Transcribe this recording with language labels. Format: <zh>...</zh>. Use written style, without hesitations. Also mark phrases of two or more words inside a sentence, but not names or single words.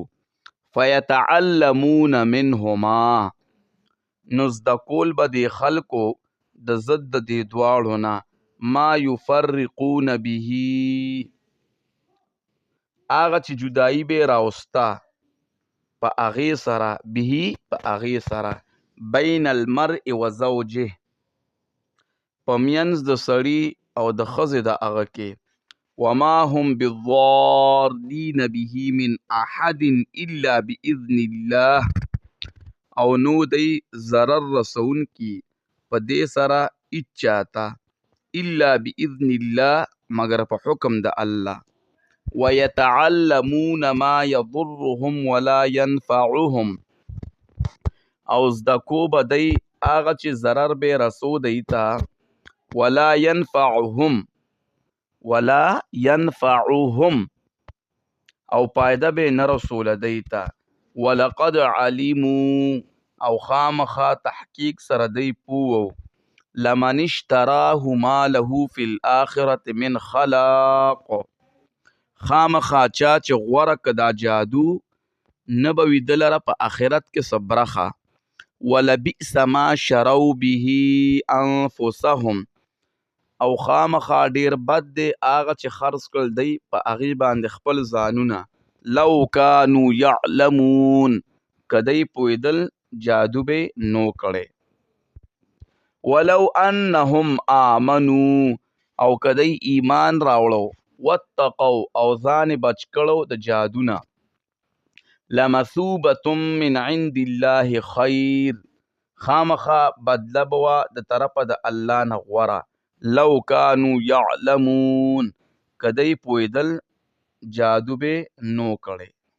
<ar>فیتعلمون منهما،</ar> <ps>نو زده کول به دې خلکو د ضد د دې دواړو نه</ps> <ar>ما یفرقون به،</ar> <ps>هغه چې جدایي به راوسته په هغې سره، به په هغې سره،</ps> <ar>بین المرء و زوجه،</ar> <ps>په منځ د سړي او د ښځې د هغه کې.</ps> <ar>وما هم بالضارین به من احد الا باذن الله،</ar> <ps>او نو دی ضرر رسونکي په دې سره اچاته</ps> <ar>الا باذن الله،</ar> <ps>مگر په حکم د الله.</ps> <ar>ويتعلمون ما يضرهم ولا ينفعهم،</ar> <ps>او زده کو به دی هغه چې ضرر به رسو دی ته،</ps> <ar>ولا ينفعهم، ولا ينفعهم،</ar> <ps>او پایده به نه رسوله دی ته.</ps> <ar>ولقد علموا،</ar> <ps>او خامخا تحقیق سره دی پوو،</ps> <ar>لمن اشتراه ما له فی الاخرة من خلاق،</ar> <ps>خامخا چا چې غوره که دا جادو نه به وي ده لره په آخرت کې څه برخه.</ps> <ar>ولبئس ما شروا به انفسهم،</ar> <ps>او خامخا ډیر بد دی هغه چې خرڅ کړل دی په هغې باندې خپل ځانونه.</ps> <ar>لو کانوا یعلمون،</ar> <ps>که دی پوهېدل جادو به نو کړی.</ps> <ar>ولو انهم آمنوا،</ar> <ps>او که دی ایمان راوړو، واتقوا، او ځان بچ کړو د جادونه،</ps> <ar>لمثوبة من عند الله خیر،</ar> <ps>خامخا بدله به وه د طرفه د الله نه غوره.</ps> <ar>لو کانوا یعلمون،</ar> <ps>که دی پوهېدل جادو به نو کړی.</ps>